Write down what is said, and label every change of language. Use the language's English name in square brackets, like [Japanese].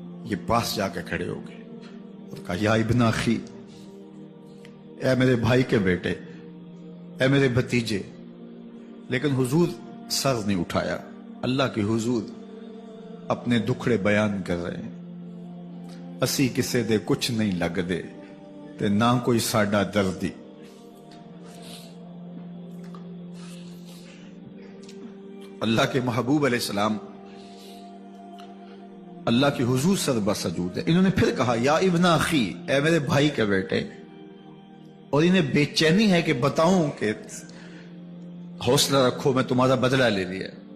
[Urdu] یہ پاس جا کے کھڑے ہو گئے اور کہا [Arabic] یا ابن اخی، [Urdu] اے میرے بھائی کے بیٹے، اے میرے بھتیجے. لیکن حضور سر نہیں اٹھایا. اللہ کے حضور اپنے دکھڑے بیان کر رہے ہیں. [Punjabi] اسی کسے دے کچھ نہیں لگ دے تے نہ کوئی ساڈا دردی. [Urdu] اللہ کے محبوب علیہ السلام اللہ کے حضور سر بسجود ہے. انہوں نے پھر کہا [Arabic] یا ابن اخی، [Urdu] اے میرے بھائی کے بیٹے. اور انہیں بے چینی ہے کہ بتاؤں کہ حوصلہ رکھو، میں تمہارا بدلہ لے لیا.